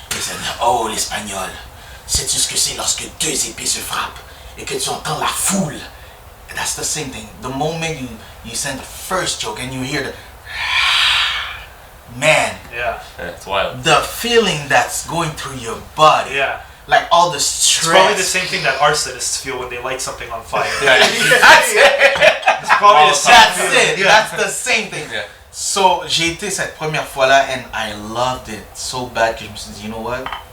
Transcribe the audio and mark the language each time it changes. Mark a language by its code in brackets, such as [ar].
[en] He said, oh, [fr] l'espagnol, sais-tu ce que c'est lorsque deux épées se frappent et que tu entends la foule? [en] And that's the same thing. The moment you send the first joke and you hear the man, Yeah. Yeah, it's wild. the feeling that's going through your body, Yeah. like all the It's stress. probably the same thing that arsonists feel when they light something on fire. That's it. It's probably the same That's feeling. it. Yeah. That's the same thing. Yeah. [fr] So j'ai été cette première fois là [en] and I loved it so bad [fr] que je me suis dit, [en] you know what?